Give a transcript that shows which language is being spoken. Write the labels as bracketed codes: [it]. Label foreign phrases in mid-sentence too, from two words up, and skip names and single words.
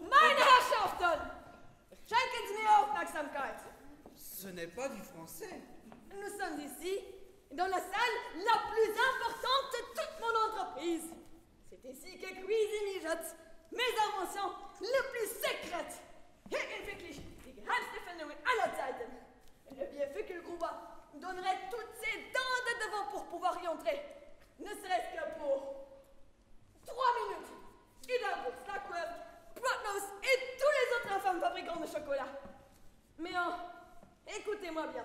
[de] Meine Herrschaften! Schenken Sie mir Aufmerksamkeit! [fr] Ce n'est pas du français. Nous sommes ici, dans la salle la plus importante de toute mon entreprise. C'est ici que cuisine mijote mes inventions les plus secrètes. [de] Hier entwickle ich die geheimste Erfindungen aller Zeiten. [fr] Le bienfait qu'il Gruber donnerait toutes ses dents de devant pour pouvoir y entrer. Ne serait-ce que pour 3 minutes. Hidalgo, Slackwell, Brotnose et tous les autres infâmes fabricants de chocolat. Mais écoutez-moi bien.